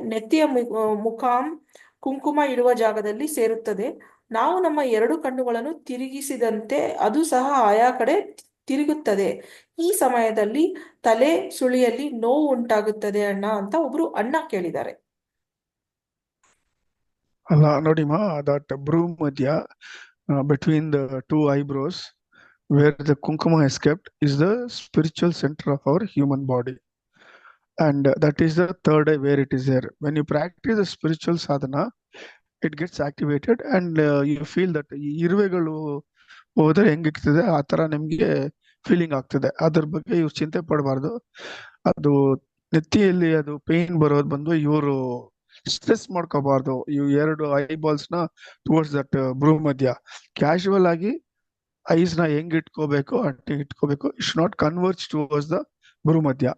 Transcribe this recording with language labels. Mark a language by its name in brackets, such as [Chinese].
[Kannada] ನೆತ್ತಿಯ ಮುಖಾಂ ಕುಂಕುಮ ಇಡುವ ಜಾಗದಲ್ಲಿ ಸೇರುತ್ತದೆ. ನಾವು ನಮ್ಮ 2 ಕಣ್ಣುಗಳನ್ನು ತಿರುಗಿಸಿದಂತೆ ಅದು ಸಹ ಆಯಾ ಕಡೆ ತಿರುಗುತ್ತದೆ. ಈ ಸಮಯದಲ್ಲಿ ತಲೆ ಸುಳಿಯಲ್ಲಿ ನೋವು ಉಂಟಾಗುತ್ತದೆ ಅಣ್ಣ ಅಂತ ಒಬ್ರು ಅಣ್ಣ ಕೇಳಿದ್ದಾರೆ. ಅಲ್ಲ ನೋಡಿಮ್ಮ, [English] that brow madhya between the 2 eyebrows where the kunkuma is kept is the spiritual center of our human body. And that is the third eye where it is there. When you practice the spiritual sadhana, it gets activated and you feel that [Kannada] ಇರುವೆಗಳು ಹೋದ್ರೆ ಹೆಂಗಿರ್ತದೆ ಆ ತರ ನಿಮ್ಗೆ feeling ಆಗ್ತದೆ. ಅದ್ರ ಬಗ್ಗೆ ಇವ್ರು ಚಿಂತೆ ಪಡಬಾರ್ದು. ಅದು ನೆತ್ತಿಯಲ್ಲಿ ಅದು ಪೇನ್ ಬರೋದು ಬಂದು ಇವರು ಸ್ಟ್ರೆಸ್ ಮಾಡ್ಕೋಬಾರ್ದು. ಇವು 2 ಐಬಾಲ್ಸ್ ನ [English] towards that [Kannada] ಬ್ರೂ ಮಧ್ಯ ಕ್ಯಾಶುವಲ್ ಆಗಿ ಐಸ್ ನ ಹೆಂಗ್ ಇಟ್ಕೋಬೇಕು ಅಟ್ಟಿ ಇಟ್ಕೋಬೇಕು. [English] It not converge towards the ಬ್ರೂ ಮಧ್ಯ.